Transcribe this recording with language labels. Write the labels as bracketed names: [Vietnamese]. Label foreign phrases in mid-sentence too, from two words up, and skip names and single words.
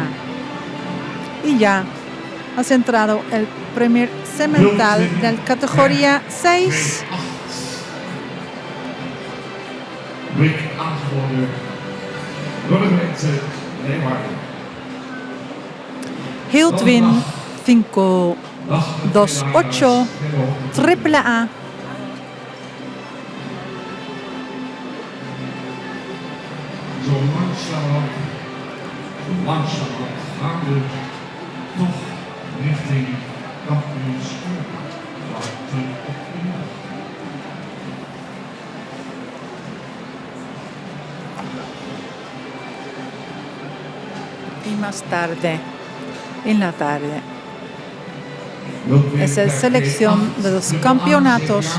[Spanish] Y ya ha centrado el primer semental de la categoría 6. Hildwin 528 triple A. [Dutch] Zo langzamerhand gaan we toch richting kampioenschap. [Spanish] Y más tarde, en la tarde, es la selección de los campeonatos.